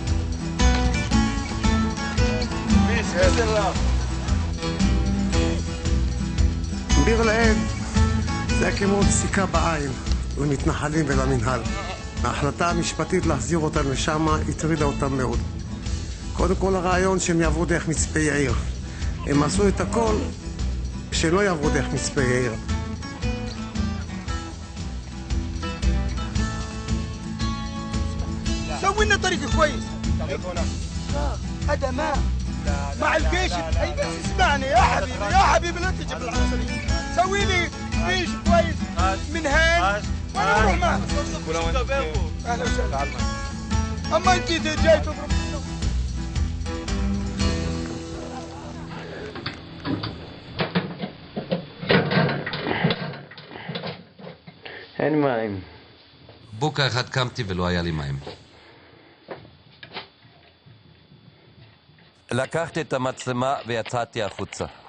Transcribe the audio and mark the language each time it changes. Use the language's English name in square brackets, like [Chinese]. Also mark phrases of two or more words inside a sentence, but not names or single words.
[Hebrew] ביר אל-עד זה היה כמו סיכה בעין למתנחלים ולמנהל. ההחלטה המשפטית להחזיר אותם לשם הטרידה אותם מאוד. קודם כל הרעיון שהם יעברו דרך מצפה יאיר. הם עשו את הכל שלא יעברו דרך מצפה יאיר. [Arabic] سوي لنا طريق كويس. هذا ما مع الجيش. اسمعني يا حبيبي لا تجيب العنصريين. سوي لي ريش كويس من هان وانا بروح معك. اهلا وسهلا. اما انت جاي تضرب [Hebrew] אין מים. בוקר אחד קמתי ולא היה לי מים. לקחתי את המצלמה ויצאתי החוצה.